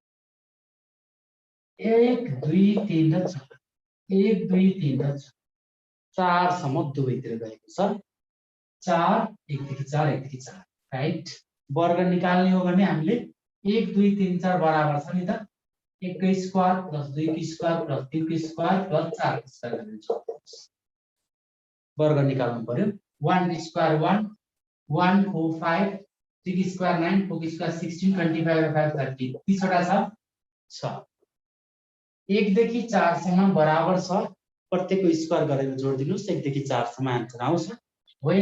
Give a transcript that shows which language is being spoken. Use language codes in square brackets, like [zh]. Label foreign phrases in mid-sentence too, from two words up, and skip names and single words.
[ne] 1 2 3 र 4 1 2 3 र 4 सम्म दुवैतिर गएको छ 4 1 देखि 4 1 देखि 4 राइट वर्ग निकाल्ने हो भने हामीले 1 2 3 4 बराबर छ नि त 1 को [en] square plus [ne] 2 को [en] square plus [ne] 3 को [en] square plus [ne] 4 को स्क्वायर गरिन्छ वर्ग निकाल्नु पर्यो 1 स्क्वायर 1 1 4 5 3 को स्क्वायर 9 4 को स्क्वायर 16 25 र 5 30 30 वटा छ 1 देखि 4 सम्म बराबर छ प्रत्येकको स्क्वायर गरेर जोड दिनुस् 1 देखि 4 सम्म आन्सर आउँछ होइन